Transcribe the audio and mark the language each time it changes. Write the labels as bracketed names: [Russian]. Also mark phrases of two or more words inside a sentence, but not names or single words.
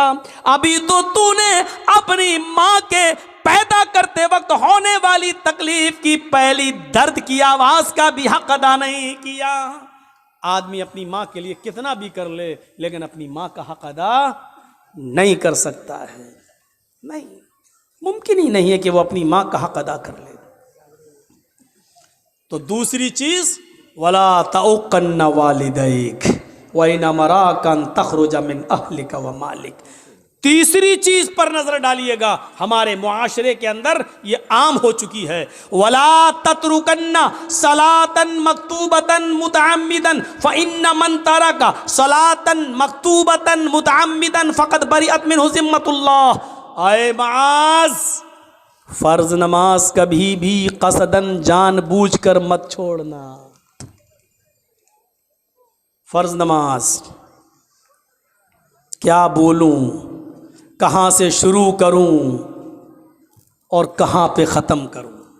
[Hindi] अभी तो तूने अपनी माँ के पैदा करते वक्त होने वाली तकलीफ़ की पहली दर्द की आवाज़ का भी हक अदा नहीं किया। आदमी अपनी माँ के लिए कितना भी कर ले, लेकिन अपनी माँ का हक अदा नहीं कर सकता है। नहीं, मुमकिन ही नहीं है कि वो अपनी माँ का हक अदा कर ले। तो दूसरी चीज़, [Arabic] ولا تعقّن والديك وإن أمراك أن تخرج من أهلك ومالك. [Hindi] तीसरी चीज पर नजर डालिएगा, हमारे मुआशरे के अंदर ये आम हो चुकी है, [Arabic] ولا تتركنّ صلاة مكتوبة متعمدا فإنّ من ترك صلاة مكتوبة متعمدا فقد برئت منه ذمة الله. يا معاذ, [Hindi] फर्ज नमाज कभी भी कसदन जानबूझकर मत छोड़ना। फर्ज नमाज क्या बोलूं, कहाँ से शुरू करूं और कहाँ पे ख़त्म करूं।